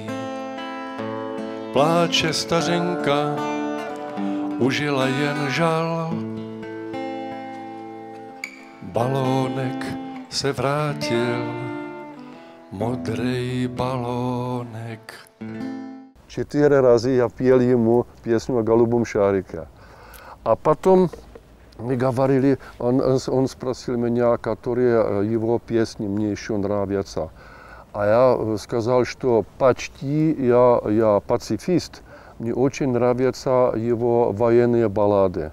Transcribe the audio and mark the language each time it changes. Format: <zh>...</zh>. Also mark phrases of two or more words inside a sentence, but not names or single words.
<cs>Pláče stařenka, užila jen žal, balónek se vrátil, modrý balónek.</cs> <ru>4 раза я пел ему песню о голубом шарике. А потом Мы говорили, он спросил меня, которые его песни мне еще нравятся. А я сказал, что почти я пацифист, мне очень нравятся его военные баллады.</ru>